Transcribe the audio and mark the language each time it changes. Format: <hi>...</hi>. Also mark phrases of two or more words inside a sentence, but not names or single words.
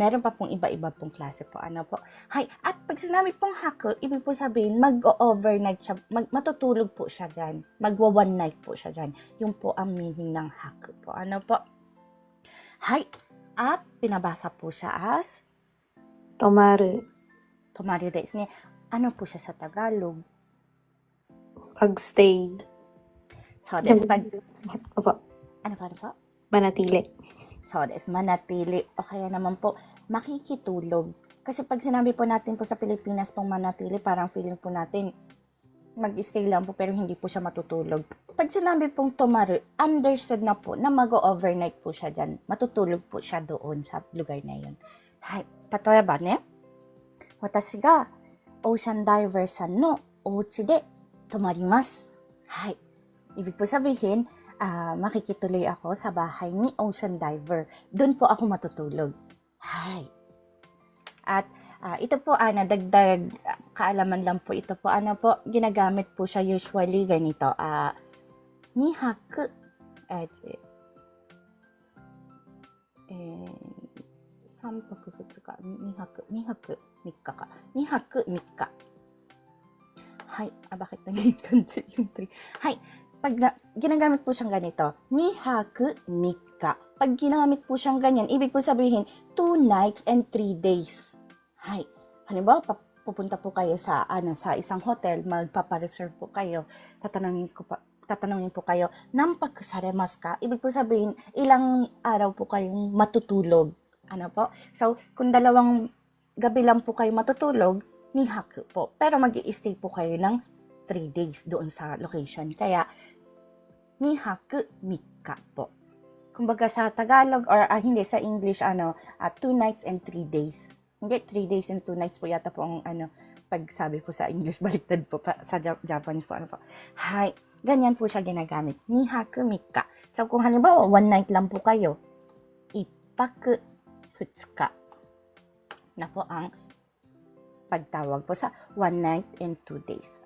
<tl>Meron pa pong iba-iba pong klase po. Ano po? Hay, at pag sinabi pong haku, ibig po sabihin, mag-overnight siya, matutulog po siya dyan. Magwa-one night po siya dyan. Yung po ang meaning ng haku po. Ano po? Hay, at pinabasa po siya as</tl> <ja>止まる、止まるですね.</ja> <tl>Ano po siya sa Tagalog? pag-stay, So, des, Opo, ano po? manatili, So, des, manatili. O kaya naman po, makikitulog. Kasi pag sinabi po natin po sa Pilipinas pong manatili, parang feeling po natin, mag-stay lang po pero hindi po siya matutulog. Pag sinabi pong tomaru, understood na po na mag-overnight po siya dyan. Matutulog po siya doon sa lugar na yun.</tl> <ja>はい、例えばね、私が ocean diver さんのお家で泊まります.</ja> <tl>Hai, ibig po sabihin, makikituloy ako sa bahay ni ocean diver. Doon po ako matutulog. Hai. At ito po, nadagdag kaalaman lang po ito po. Ano po, ginagamit po siya usually ganito.</tl> <ja>Nihaku, 3 泊2日、2泊3日か。2泊3日。</ja> <tl>はい。Bakit naging kanji yung 3? はい。Ginagamit po siyang ganito,</tl> <ja>2 泊3日.</ja> <tl>Pag ginamit po siyang ganyan, ibig po sabihin,</tl> <en>2 nights and 3 days.</en> <tl>Hay. Halimbawa, pupunta po kayo sa isang hotel, magpapareserve po kayo, tatanungin po kayo,</tl> <ja>何泊されますか?</ja> <tl>Ibig po sabihin, ilang araw po kayong matutulog. Ano po? So, kung 2 gabi lang po kayo matutulog, nihaku po. Pero mag-i-stay po kayo ng 3 days doon sa location. Kaya,</tl> <ja>二泊三日</ja> <tl>po. Kumbaga sa Tagalog or hindi sa English</tl> <en>2 nights and 3 days.</en> <tl>Hindi</tl> <en>3 days and 2 nights</en> <tl>po yata po ang pagsabi po sa English, baliktad po sa Japanese po po. Hay, ganyan po siya ginagamit.</tl> <ja>二泊三日.</ja> <tl>So kung halimbawa 1 night lang po kayo,</tl> <ja>一泊二日</ja> <tl>na po ang pagtawag po sa</tl> <en>1 night and 2 days.</en>